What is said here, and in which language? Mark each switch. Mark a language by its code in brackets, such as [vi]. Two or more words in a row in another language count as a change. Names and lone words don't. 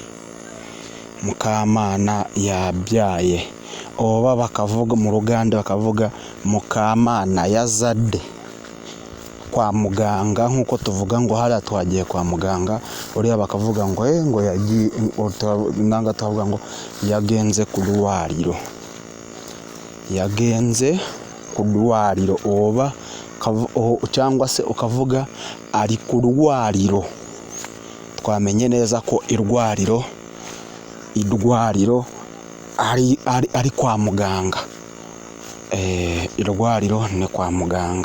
[rw] Mukamana yabyaye. Oba bakavuga mu Ruganda bakavuga Mukamana yazade kwa muganga, nk'uko tuvuga ngo hariya twagiye kwa muganga, uriya bakavuga ngo yagiye, nanga tuvuga ngo yagenze ku rwariro. Yagenze ku rwariro, oba cyangwa se ukavuga ari ku rwariro. Twamenye neza ko irwariro ari kwa muganga. Irwariro ni kwa muganga.